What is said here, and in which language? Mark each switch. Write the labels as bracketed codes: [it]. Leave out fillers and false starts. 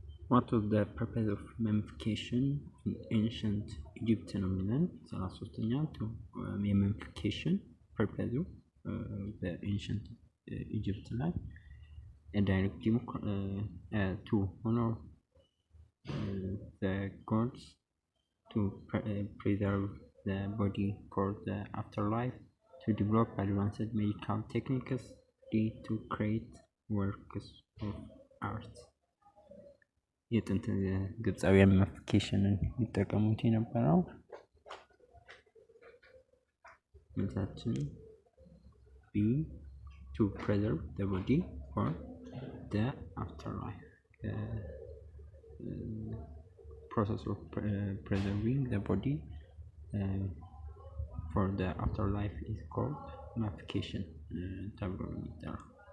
[en] What was the purpose of mummification in ancient Egypt [am] ነው የሚለን 33ኛ የመምፊኬሽን ፐርፐዙ በኤንሸንት ኢጅፕት ላይ ዳይሬክት [en] to honor the gods, to preserve the body for the afterlife, to develop advanced medical techniques, to create works of art. [am] የጥንት ግብፃውያን መምፊኬሽንን የሚጠቀሙት የነበረው መልሳችን ቢ [en] to preserve the body for the afterlife. Process of preserving the body for the afterlife is called mummification [am] ተብሎ የሚጠራው።